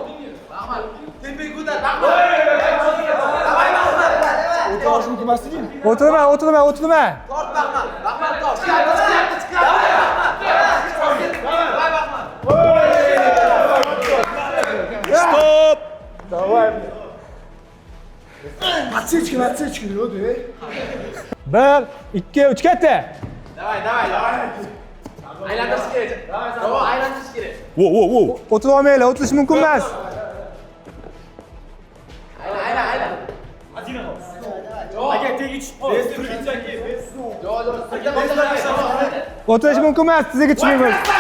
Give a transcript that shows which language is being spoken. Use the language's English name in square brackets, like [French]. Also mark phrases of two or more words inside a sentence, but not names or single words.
[Uzbek] O'tirma. Stop! [Russian] Отсечка, ну да. [Uzbek] 1, 2, 3 ketdi. Wo. O'tira olmaylar, o'tirish mumkin emas. O'tirish mumkin emas, tiziga tushmaymiz.